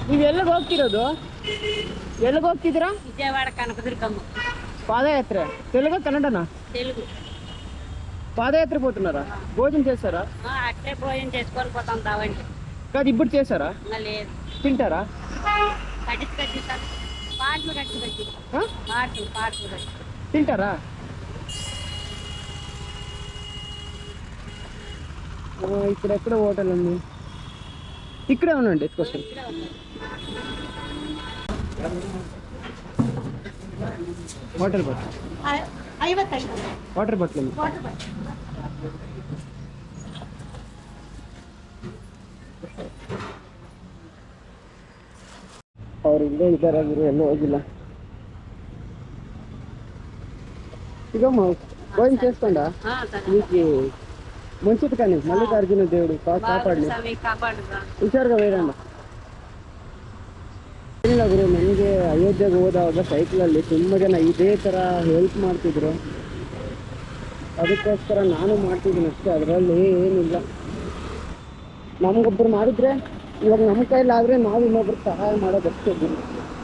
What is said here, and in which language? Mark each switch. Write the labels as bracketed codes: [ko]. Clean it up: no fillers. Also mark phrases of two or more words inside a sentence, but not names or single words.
[kn] ನೀವು ಎಲ್ಲಿಗೆ ಹೋಗ್ತಿರೋದು? ಎಲ್ಲಿಗೆ ಹೋಗ್ತಿದ್ದೀರಾ? [te] విజయవాడ కనకదుర్గమ్మ పాదయాత్ర. తెలుగు కన్నడనా? తెలుగు. పాదయాత్ర పోతున్నారా? భోజనం చేస్తారా? అట్లే భోజనం చేసుకొని పోతాం దావండి. కాదు ఇప్పుడు చేస్తారా? లేదు. తింటారా? కట్టి పాటలు కట్టి పాటలు కట్టి తింటారా? ఇక్కడ ఎక్కడ హోటల్ ఉంది? ఇక్కడే ఉండండి, ఎత్తుకొస్తాను. [en] water bottle [te] 50. [en] water bottle [kn] ಅವ್ರು ಇಲ್ಲೇ ಇದ್ದಾರೆ, ಅವರು ಎಲ್ಲೂ ಹೋಗಿಲ್ಲ. [te] ಈಗ భోజనం చేసుకుండా మీకు మంచిది కానీ మల్లికార్జున దేవుడు కాపాడలేదు. [kn] ಹುಷಾರ್గా ಬೇಡಣ್ಣ. ಏನಿಲ್ಲ ಗುರು, ನನಗೆ ಅಯೋಧ್ಯೆಗೆ ಹೋದಾಗ ಸೈಕಲಲ್ಲಿ ತುಂಬ ಜನ ಇದೇ ಥರ ಹೆಲ್ಪ್ ಮಾಡ್ತಿದ್ರು, ಅದಕ್ಕೋಸ್ಕರ ನಾನು ಮಾಡ್ತಿದ್ದೀನಿ ಅಷ್ಟೇ. ಅದರಲ್ಲಿ ಏನಿಲ್ಲ, ನಮಗೊಬ್ಬರು ಮಾಡಿದ್ರೆ ಇವಾಗ ನಮ್ಮ ಕೈಲಾದರೆ ನಾವು ಇನ್ನೊಬ್ರಿಗೆ ಸಹಾಯ ಮಾಡೋದಷ್ಟೇ ಗುರು.